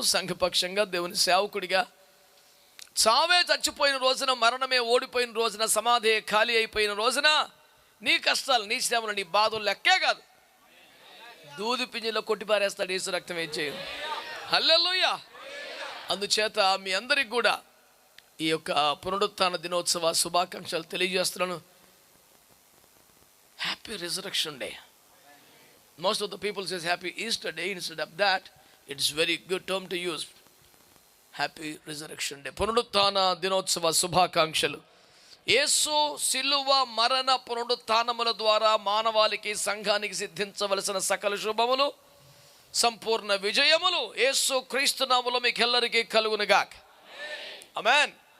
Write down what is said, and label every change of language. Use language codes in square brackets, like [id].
[te] సంఘపక్షంగా, దేవుని సేవకుడిగా, చావే చచ్చిపోయిన రోజున, మరణమే ఓడిపోయిన రోజున, సమాధి ఖాళీ అయిపోయిన రోజున నీ కష్టాలు, నీ శ్రమలు, నీ బాధలు లెక్కే కాదు. దూది పింజలో కొట్టిపారేస్తాడు యేసు రక్తం ఏం చేయదు. హల్లెలూయా. అందుచేత మీ అందరికి కూడా ఈ యొక్క పునరుత్థాన దినోత్సవ శుభాకాంక్షలు తెలియజేస్తున్నాను. [en] Happy resurrection day. Most of the people says happy Easter day. Instead of that, it's very good term to use. Happy resurrection day. [te] పునరుత్థాన దినోత్సవ శుభాకాంక్షలు. యేసు సిలువ మరణ పునరుత్థానముల ద్వారా మానవాళికి, సంఘానికి సిద్ధించవలసిన సకల శుభములు, సంపూర్ణ విజయములు యేసు క్రీస్తు నామములో మీకెల్లరికీ కలుగునుగాక. ఆమేన్.